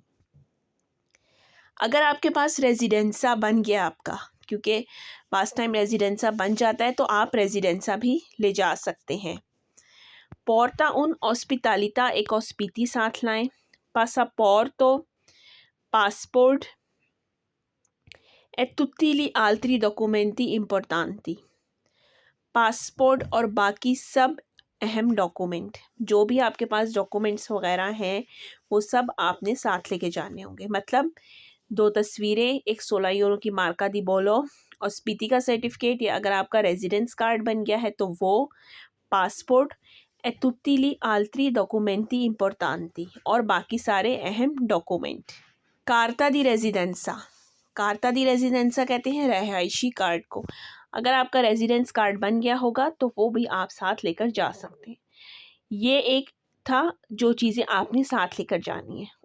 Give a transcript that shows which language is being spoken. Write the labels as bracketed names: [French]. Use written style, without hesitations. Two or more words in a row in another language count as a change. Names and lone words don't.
[Hindi] अगर आपके पास रेजिडेंसा बन गया आपका, क्योंकि पास टाइम रेजिडेंसा बन जाता है, तो आप रेजिडेंसा भी ले जा सकते हैं। [Italian] porta un'ospitalità, [Hindi] एक ऑस्पिटी साथ लाएं। पासापोर्टो, पासपोर्ट, [Italian] e tutti gli altri documenti importanti, [Hindi] पासपोर्ट और बाकी सब अहम डॉक्यूमेंट, जो भी आपके पास डॉक्यूमेंट्स वगैरह हैं वो सब आपने साथ लेके जाने होंगे। मतलब 2 तस्वीरें, एक 16 यूरो की [Italian] marca di bollo, [Hindi] और स्पीति का सर्टिफिकेट, या अगर आपका रेजिडेंस कार्ड बन गया है तो वो, पासपोर्ट, [Italian] e tutti gli altri documenti importanti, [Hindi] और बाकी सारे अहम डॉक्यूमेंट। [Italian] carta di residenza, carta di residenza [Hindi] कहते हैं रहायशी कार्ड को। अगर आपका रेजिडेंस कार्ड बन गया होगा तो वो भी आप साथ लेकर जा सकते हैं। ये एक था जो चीज़ें आपने साथ लेकर जानी है।